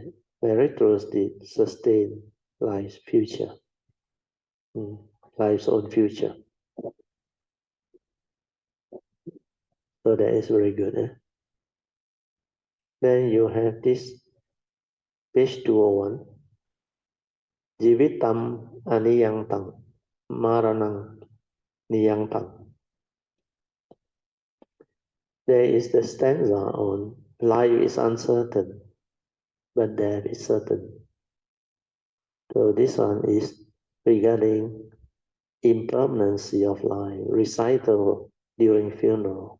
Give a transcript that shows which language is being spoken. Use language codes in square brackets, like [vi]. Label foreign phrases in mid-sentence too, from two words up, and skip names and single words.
[en] Meritorious deeds sustain life's future, life's own future. So that is very good. Then you have this page 201. [pi] Jivitam aniyantang, maranang niyantang. [en] There is the stanza on life is uncertain, but death is certain. So this one is regarding impermanency of life, recital during funeral.